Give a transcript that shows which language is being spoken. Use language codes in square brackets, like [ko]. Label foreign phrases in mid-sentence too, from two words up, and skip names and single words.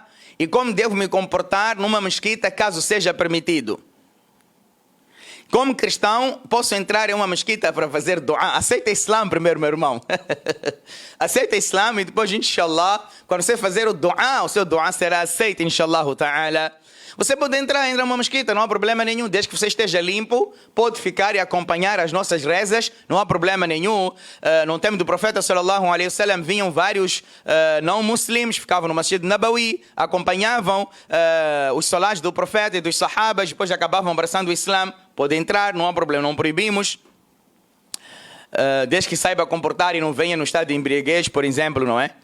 [pt] E como devo me comportar numa mesquita caso seja permitido? Como cristão, posso entrar em uma mesquita para fazer du'a? Aceita Islã primeiro, meu irmão. Aceita Islã e depois, inshallah, quando você fazer o du'a, o seu du'a será aceito, [ar] إن شاء الله تعالى. [pt] Você pode entrar numa mesquita, não há problema nenhum, desde que você esteja limpo, pode ficar e acompanhar as nossas rezas, não há problema nenhum. No tempo do profeta [ar] صلى الله عليه وسلم [pt] vinham vários não muslims, ficavam no Masjid Nabawi, acompanhavam os salás do profeta e dos sahabas, depois acabavam abraçando o Islã. Pode entrar, não há problema, não proibimos. Desde que saiba comportar e não venha no estado de embriaguez, por exemplo, não é?